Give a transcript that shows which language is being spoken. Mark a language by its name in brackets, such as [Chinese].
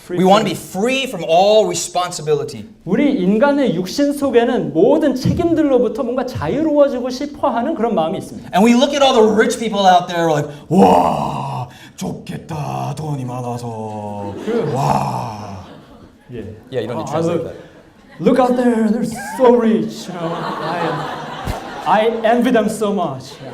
[English] We want to be free from all responsibility. [Korean] 우리 인간의 육신 속에는 모든 책임들로부터 뭔가 자유로워지고 싶어하는 그런 마음이 있습니다. [English] And we look at all the rich people out there like, [Korean] 와, 좋겠다, 돈이 많아서. 와. [English] Yeah. Yeah, you don't need to translate that. Look out there, they're so rich. You know, I envy them so much.